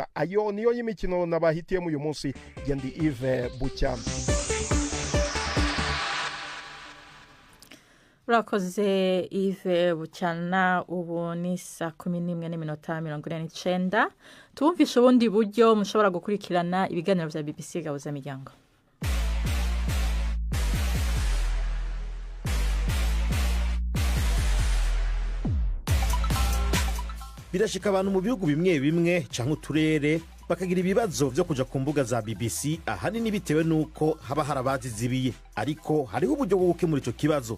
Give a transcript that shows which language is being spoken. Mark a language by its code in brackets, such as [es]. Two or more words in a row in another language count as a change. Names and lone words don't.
[rw] ayo niyo y'imikino nabahitiyemo uyu munsi. Gendi Yves Bucyana. urakoze Yves Bucyana. Ubu ni saa 11:49. [rn] Tubumvishe ubundi buryo mushobora gukurikirana ibiganiro vya BBC Gahuza Miryango. Birashika abantu mu bihugu bimwe bimwe canke uturere bakagira ibibazo vyo kuja ku mbuga za BBC ahanini bitewe nuko haba harabazizibiye, ariko hariho uburyo bwo gukemura ico kibazo.